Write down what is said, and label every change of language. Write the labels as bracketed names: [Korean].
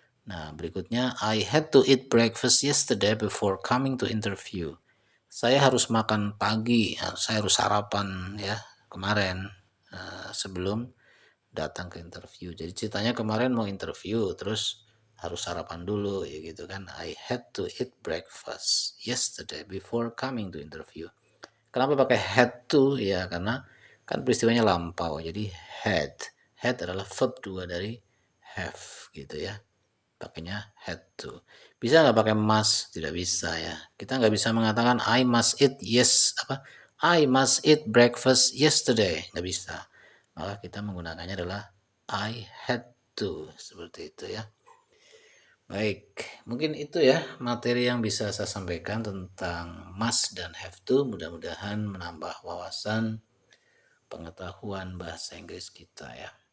[Indonesian] Nah, berikutnya, [English] I had to eat breakfast yesterday before coming to interview. [Indonesian] Saya harus makan pagi, saya harus sarapan ya kemarin sebelum datang ke interview. Jadi ceritanya kemarin mau interview, terus harus sarapan dulu ya gitu kan. [English] I had to eat breakfast yesterday before coming to interview. [Indonesian] Kenapa pakai had to? Ya karena kan peristiwanya lampau. Jadi had adalah verb 2 dari have gitu ya. Pakainya had to. Bisa nggak pakai must? Tidak bisa ya. Kita nggak bisa mengatakan [English] I must eat I must eat breakfast yesterday. [Indonesian] Nggak bisa. Maka kita menggunakannya adalah [English] I had to. [Indonesian] Seperti itu ya. Baik, mungkin itu ya materi yang bisa saya sampaikan tentang must dan have to. Mudah-mudahan menambah wawasan pengetahuan bahasa Inggris kita ya.